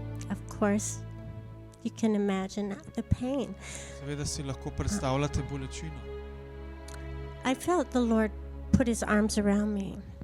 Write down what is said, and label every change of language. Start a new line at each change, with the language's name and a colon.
English: Of course, you can imagine the pain.
Slovenian: Seveda si lahko predstavljate bolečino.
English: I felt the Lord put his arms around me,